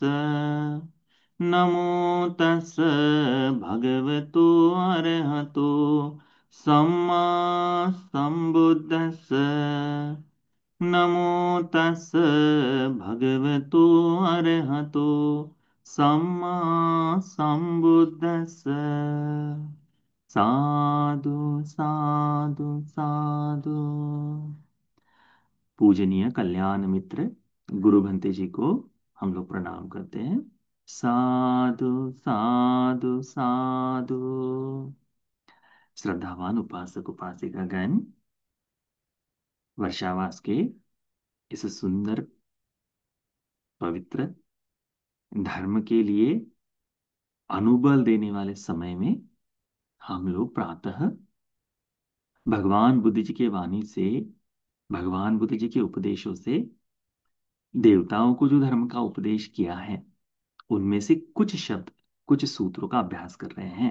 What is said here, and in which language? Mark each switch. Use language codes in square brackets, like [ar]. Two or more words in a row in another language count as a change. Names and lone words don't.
[pi] नमो तस् भगवतो अरहतो सम्मा सम्बुद्धस्स। नमो तस् भगवतो अरहतो सम्मा सम्बुद्धस्स। साधु साधु साधु। [hi] पूजनीय कल्याण मित्र गुरु भंते जी को हम लोग प्रणाम करते हैं। [pi] साधु साधु साधु। [hi] श्रद्धावान उपासक उपासिका गण वर्षावास के इस सुंदर पवित्र धर्म के लिए अनुबल देने वाले समय में हम लोग प्रातः भगवान बुद्ध जी के वाणी से, भगवान बुद्ध जी के उपदेशों से देवताओं को जो धर्म का उपदेश किया है उनमें से कुछ शब्द, कुछ सूत्रों का अभ्यास कर रहे हैं।